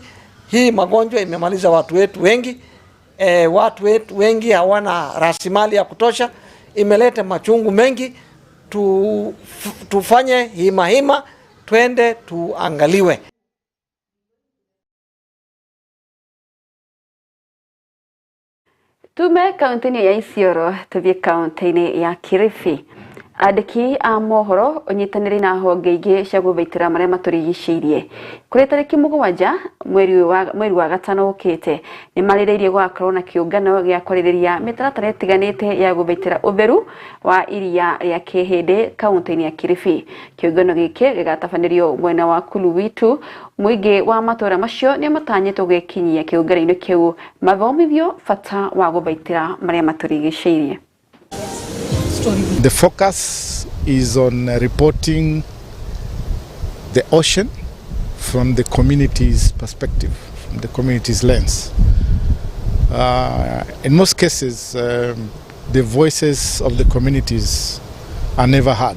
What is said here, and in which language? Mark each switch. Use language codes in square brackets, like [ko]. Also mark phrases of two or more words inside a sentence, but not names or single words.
[sw] Hii magonjwa imemaliza watu wetu wengi. Watu wetu wengi hawana rasilimali ya kutosha, imeleta machungu mengi. Tufanye hima, twende tuangaliwe. Tume kaunti ya Isiolo tuvie kaunti ya Kilifi. [ki] Andiki a mohoro onyitanĩri na honge ingĩ cia gũthaitĩra marĩa matũrigicĩirie kũrĩ tarĩki 7 mweri wa gatano ũkĩte nĩ marĩrĩirie gũgakorwo na kĩũngano gĩa kwarĩrĩria mĩtaratara ĩtiganĩte ya gũthaitĩra ũtheru wa iria rĩa kĩhĩndĩ kaunti-inĩ ya Kilifi. Kĩũngano gĩkĩ gĩgatabanĩrio mwena wa Kuluwitu. Mũingĩ wa matũũra macio nĩ matanyĩtwo gũkinyia kĩũngano-inĩ kĩu mathomithio bata wa gũthaitĩra marĩa matũrigicĩirie. [en] The focus is on reporting the ocean from the community's perspective, from the community's lens. In most cases, the voices of the communities are never heard.